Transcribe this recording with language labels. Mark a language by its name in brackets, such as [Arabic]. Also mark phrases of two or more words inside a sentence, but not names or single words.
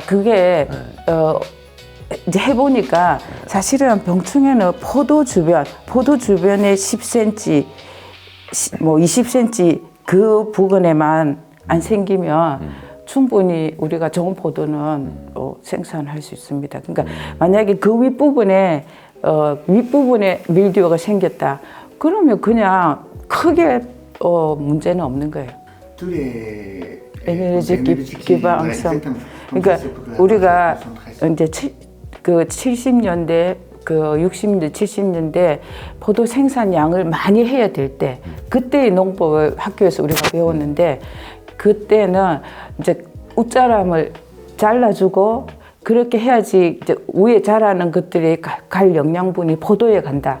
[Korean] 그게 이제 해보니까 사실은 병충해는 포도 주변에 10cm, 뭐 20cm 그 부근에만 안 생기면 충분히 우리가 좋은 포도는 생산할 수 있습니다. 그러니까 만약에 그 윗부분에 밀디오가 생겼다. 그러면 그냥 크게 문제는 없는 거예요. [French] Tous les [Korean] 에너지 [French] énergies [Korean] 기반 [French] voilà, [Korean] 항상. [French] exactement. [Korean] 그러니까 [French] Donc, c'est pour la [Korean] 우리가 [French] concentration. [Korean] 이제 그 70년대 그 60년대 70년대 포도 생산량을 많이 해야 될 때 그때의 농법을 학교에서 우리가 배웠는데 그때는 이제 웃자람을 잘라주고 그렇게 해야지 이제 위에 자라는 것들이 갈 영양분이 포도에 간다.